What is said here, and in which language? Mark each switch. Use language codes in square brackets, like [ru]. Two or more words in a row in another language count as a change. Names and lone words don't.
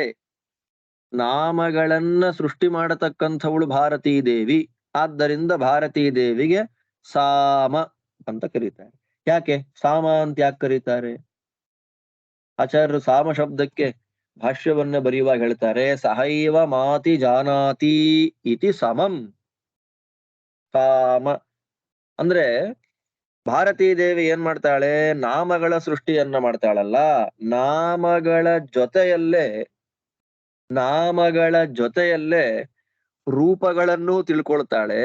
[kn] ನಾಮಗಳನ್ನ ಸೃಷ್ಟಿ ಮಾಡತಕ್ಕಂಥವಳು ಭಾರತೀ ದೇವಿ. ಆದ್ದರಿಂದ ಭಾರತೀ ದೇವಿಗೆ ಸಾಮ ಅಂತ ಕರೀತಾರೆ. ಯಾಕೆ ಸಾಮ ಅಂತ ಯಾಕೆ ಕರೀತಾರೆ? ಆಚಾರ್ಯರು ಸಾಮ ಶಬ್ದಕ್ಕೆ ಭಾಷ್ಯವನ್ನ ಬರೆಯುವಾಗ ಹೇಳ್ತಾರೆ, [sa] ಸಹೈವ ಮಾತಿ ಜಾನಾತಿ ಇತಿ ಸಮಂ. [kn] ಸಾಮ ಅಂದ್ರೆ ಭಾರತೀ ದೇವಿ ಏನ್ ಮಾಡ್ತಾಳೆ? ನಾಮಗಳ ಸೃಷ್ಟಿಯನ್ನ ಮಾಡ್ತಾಳಲ್ಲ, ನಾಮಗಳ ಜೊತೆಯಲ್ಲೇ ರೂಪಗಳನ್ನು ತಿಳ್ಕೊಳ್ತಾಳೆ.